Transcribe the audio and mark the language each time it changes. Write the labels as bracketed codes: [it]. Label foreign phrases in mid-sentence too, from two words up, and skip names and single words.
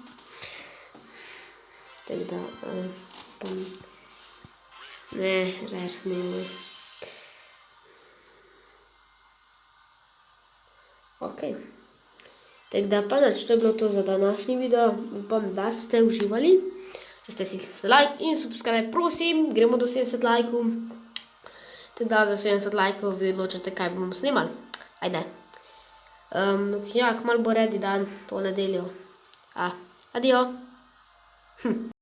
[sl] Tako da, ne, res smo imeli. Ok. Tako da pa nič, to je bilo to za današnji video. Upam, da ste uživali. Če ste si like in subscribe, prosim, gremo do 70 lajkov. Tako da za 70 lajkov vi odločite, kaj bomo snimali. Ajde. Ja, kmalu bo ready dan, to nedeljo. Adijo.